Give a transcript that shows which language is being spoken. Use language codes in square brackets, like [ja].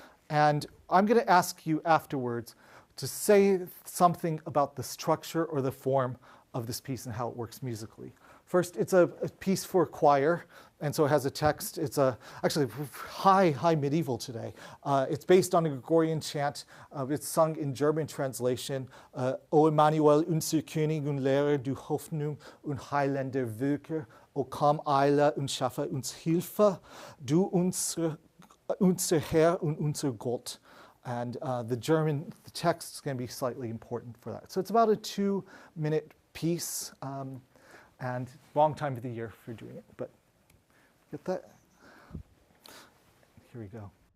[en] And I'm going to ask you afterwards to say something about the structure or the form of this piece and how it works musically. First, it's a piece for choir, and so it has a text. It's actually high medieval today. It's based on a Gregorian chant. It's sung in German translation. [de] O Emmanuel, unser König und Lehrer, du Hoffnung und Heiländer Wirke, O komm eile und schaffe uns Hilfe, du unser Herr und unser Gott. [en] And the text is going to be slightly important for that. So it's about a 2-minute piece. And wrong time of the year for doing it, but get that? Here we go.